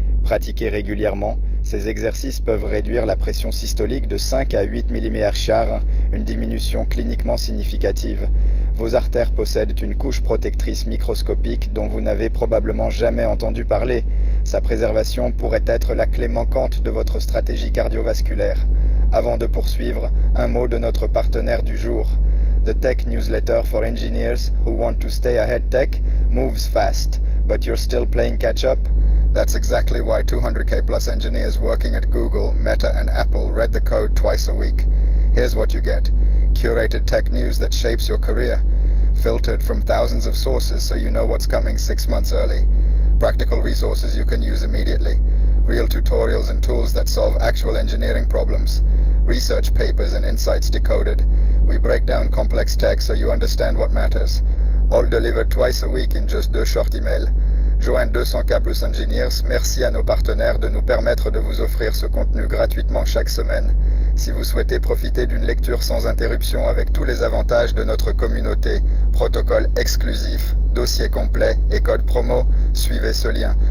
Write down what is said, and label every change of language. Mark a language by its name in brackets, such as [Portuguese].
[French] Pratiqués régulièrement, ces exercices peuvent réduire la pression systolique de 5 à 8 mmHg, une diminution cliniquement significative. Vos artères possèdent une couche protectrice microscopique dont vous n'avez probablement jamais entendu parler. Sa préservation pourrait être la clé manquante de votre stratégie cardiovasculaire. Avant de poursuivre, un mot de notre partenaire du jour. [English] The Tech Newsletter for Engineers who want to stay ahead tech moves fast, but you're still playing catch up? That's exactly why 200k plus engineers working at Google, Meta and Apple read the code twice a week. Here's what you get. Curated tech news that shapes your career. Filtered from thousands of sources so you know what's coming 6 months early. Practical resources you can use immediately. Real tutorials and tools that solve actual engineering problems. Research papers and insights decoded. We break down complex tech so you understand what matters. All delivered twice a week in just 2 short emails. Join 200k plus engineers, [French] merci à nos partenaires de nous permettre de vous offrir ce contenu gratuitement chaque semaine. Si vous souhaitez profiter d'une lecture sans interruption avec tous les avantages de notre communauté, protocole exclusif, dossier complet et code promo, suivez ce lien.